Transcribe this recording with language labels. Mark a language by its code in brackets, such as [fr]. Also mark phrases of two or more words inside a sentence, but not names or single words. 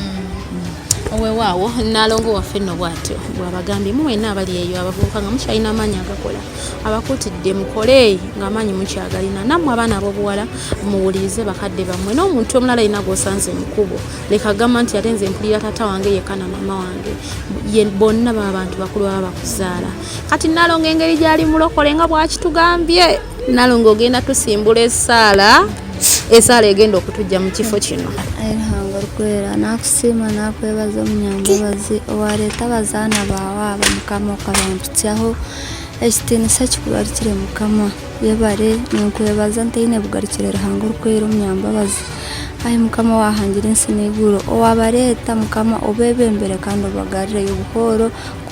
[lg] owewaawo Nalongo waffe nno bw'atyo bw'abagambye mwenna abali eyo abavubuka nga mukyalina amaanyi agakola abakuutidde mukole ng'amaanyi mukyagalina nammwe abaana ab'obuwala muwulirize bakadde bammwe n'omuntu omulala alina gw'osanze mu kkubo leka agamba nti ate nze mpulira taata wange yekka na mama wange bonna baba bantu bakulu baba bakuzaala kati Nalongo engeri gy'ali mulokole nga bw'akitugambye Nalongo ogenda tusimbula esaala egenda okutujja mu kifo kino [nyn] Rukwera nakusiima nakwebaza omunyambabazi owaleeta abazaana baawe aba Mukama okabampityaho ekitiinisa kikugarukire Mukama yebare ninkwebaza ntaine bugarukire Ruhanga Rukwera omunyambabazi ayi Mukama wahangira ensi n'eiguru owabaleeta Mukama obebembere kandi obagarireyo buhoro kuko